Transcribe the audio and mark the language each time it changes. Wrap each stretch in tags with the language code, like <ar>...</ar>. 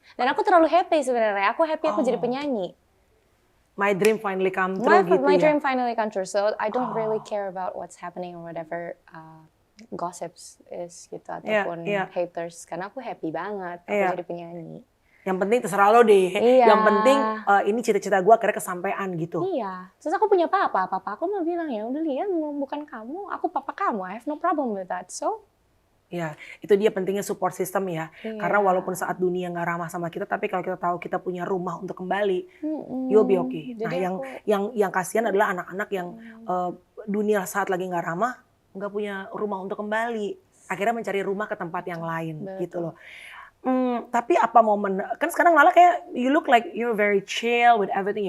<id>Dan aku terlalu happy sebenarnya. Aku happy aku jadi penyanyi.</id> <en>My dream finally come true gitu my dream finally come true. So I don't really care about what's happening or whatever gossips is</en> <id>gitu ataupun</id> <en>haters.</en> <id>Karena aku happy banget aku jadi penyanyi. Yang penting terserah lo deh. Yang penting ini cita-cita gue akhirnya kesampaian gitu. Iya. Terus aku punya papa aku mau bilang ya udah lihat bukan kamu, aku papa kamu.</id> <en>I have no problem with that. So</en> <id>ya, itu dia pentingnya support system ya. Karena walaupun saat dunia nggak ramah sama kita, tapi kalau kita tahu kita punya rumah untuk kembali,</id> <en>you'll be okay.</en> <id>Nah, yang kasihan adalah anak-anak yang dunia saat lagi nggak ramah, nggak punya rumah untuk kembali. Akhirnya mencari rumah ke tempat yang lain, gitu loh. Tapi apa momen, kan sekarang Lala kayak</id> <en>you look like you're very chill with everything.</en>